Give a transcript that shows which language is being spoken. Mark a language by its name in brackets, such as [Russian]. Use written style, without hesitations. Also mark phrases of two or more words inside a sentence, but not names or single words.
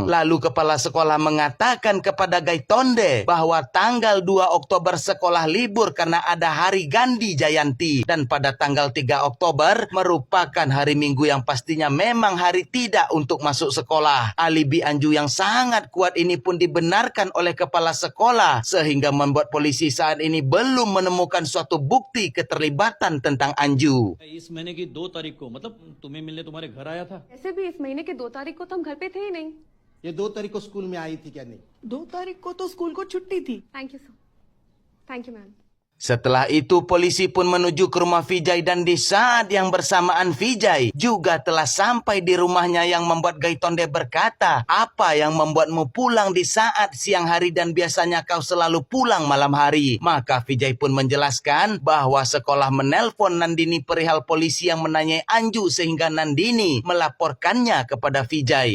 [Indonesian] Lalu kepala sekolah mengatakan kepada Gaitonde bahwa tanggal 2 Oktober sekolah libur karena ada hari Gandhi Jayanti dan pada tanggal 3 Oktober merupakan hari Minggu yang pastinya memang hari tidak untuk masuk sekolah. Alibi Anju yang sangat kuat ini pun dibenarkan oleh kepala sekolah sehingga membuat polisi saat ini belum menemukan suatu bukti keterlibatan tentang Anju. [Hindi] इस महीने की 2 तारीख को मतलब तुम्हें मिलने तुम्हारे घर आया था? ऐसे भी इस महीने की 2 तारीख को तो हम घर पे थे ही नहीं। ये 2 तारीख को स्कूल में आई थी क्या? नहीं, 2 तारीख को तो स्कूल को छुट्टी थी। [English] Thank you sir. Thank you ma'am. [Indonesian] Setelah itu polisi pun menuju ke rumah Vijay dan di saat yang bersamaan Vijay juga telah sampai di rumahnya yang membuat Gaitonde berkata, apa yang membuatmu pulang di saat siang hari dan biasanya kau selalu pulang malam hari? Maka Vijay pun menjelaskan bahwa sekolah menelpon Nandini perihal polisi yang menanyai Anju sehingga Nandini melaporkannya kepada Vijay.